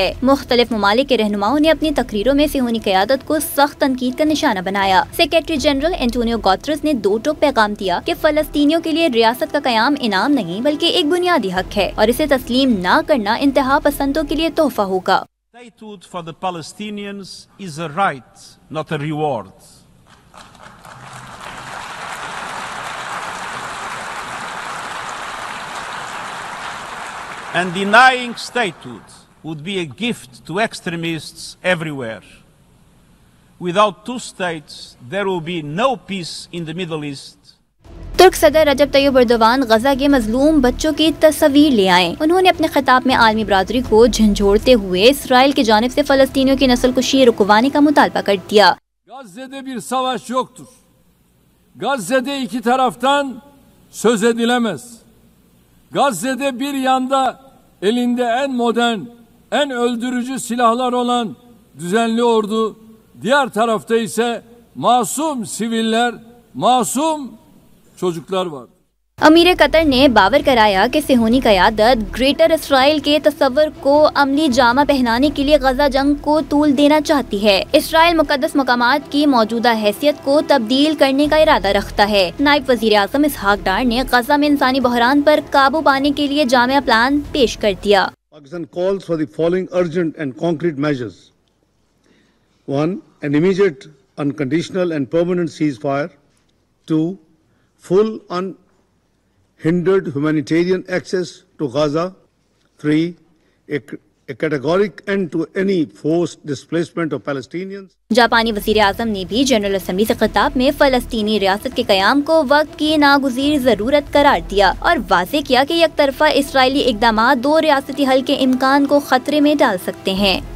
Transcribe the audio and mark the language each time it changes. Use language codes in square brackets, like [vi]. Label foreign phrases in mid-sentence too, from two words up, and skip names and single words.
[ur] مختلف ممالک کے رہنماؤں نے اپنی تقریروں میں صیہونی قیادت کو سخت تنقید کا نشانہ بنایا. [en] Secretary General [ur] انتونیو گوتیرس نے دو ٹوک پیغام دیا کہ فلسطینیوں کے لیے ریاست کا قیام انعام نہیں بلکہ ایک بنیادی حق ہے اور اسے تسلیم نہ کرنا انتہا پسندوں کے لیے تحفہ ہوگا. [en] Statehood for the Palestinians is a right, not a reward. And denying statehood would be a gift to extremists everywhere. Without two states, there will be no peace in the Middle East. [ur] ترک صدر رجب طیب اردگان غزہ کے مظلوم بچوں کی تصویر لے آئے. انہوں نے اپنے خطاب میں عالمی برادری کو جھنجھوڑتے ہوئے اسرائیل کی جانب سے فلسطینیوں کی نسل کشی رکوانے کا مطالبہ کر دیا. [tr] Gazze'de bir savaş yoktur. Gazze'de iki taraftan söz edilemez. Gazze'de bir yanda elinde en modern, en öldürücü silahlar olan düzenli ordu, diğer tarafta ise masum siviller, masum çocuklar var। [ur] امیر قطر نے باور کرایا کہ صیہونی قیادت گریٹر اسرائیل کے تصور کو عملی جامہ پہنانے کے لیے غزہ جنگ کو طول دینا چاہتی ہے. اسرائیل مقدس مقامات کی موجودہ حیثیت کو تبدیل کرنے کا ارادہ رکھتا ہے. نائب وزیر اعظم اسحاق ڈار نے غزہ میں انسانی بحران پر قابو پانے کے لیے جامع پلان پیش کر دیا. [en] Pakistan calls for the following urgent and concrete measures. 1. An immediate, unconditional and permanent ceasefire. 2. Full unhindered humanitarian access to Gaza. 3. A categoric end to any forced displacement of Palestinians. [ur] جاپانی وزیر اعظم نے بھی جنرل اسمبلی سے خطاب میں فلسطینی ریاست کے قیام کو وقت کی ناگزیر ضرورت قرار دیا اور واضح کیا کہ ایک طرفہ اسرائیلی اقدامات دو ریاستی حل کے امکان کو خطرے میں ڈال سکتے ہیں.